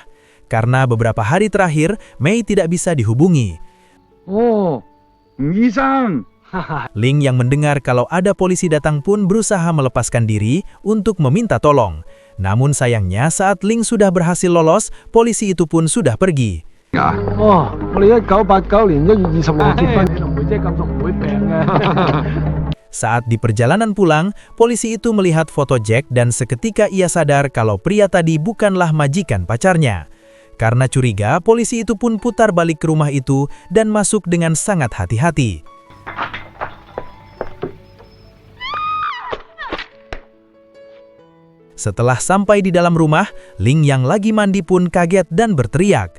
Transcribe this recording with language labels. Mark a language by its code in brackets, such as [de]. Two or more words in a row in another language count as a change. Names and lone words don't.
[id] Karena beberapa hari terakhir, Mei tidak bisa dihubungi. Oh, Ngisang. Ling yang mendengar kalau ada polisi datang pun berusaha melepaskan diri untuk meminta tolong. Namun sayangnya saat Ling sudah berhasil lolos, polisi itu pun sudah pergi. [yue] Oh, 我哋1989年1月26結婚，你同妹姐咁熟唔會病嘅。 [id] Saat di perjalanan pulang, polisi itu melihat foto Jack dan seketika ia sadar kalau pria tadi bukanlah majikan pacarnya. Karena curiga, polisi itu pun putar balik ke rumah itu dan masuk dengan sangat hati-hati. Setelah sampai di dalam rumah, Ling yang lagi mandi pun kaget dan berteriak.